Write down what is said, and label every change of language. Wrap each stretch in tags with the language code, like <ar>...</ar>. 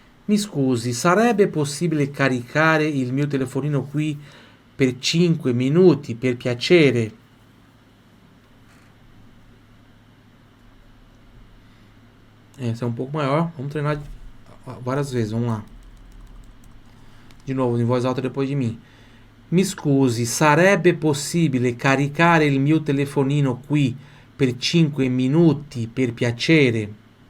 <it>Mi scusi, sarebbe possibile caricare il mio telefonino qui per 5 minuti, per piacere?</it> <pt>Esse é um pouco maior. Vamos treinar várias vezes, vamos lá. De novo, em voz alta depois de mim.</pt> <it>Mi scusi, sarebbe possibile caricare il mio telefonino qui per 5 minuti, per piacere?</it>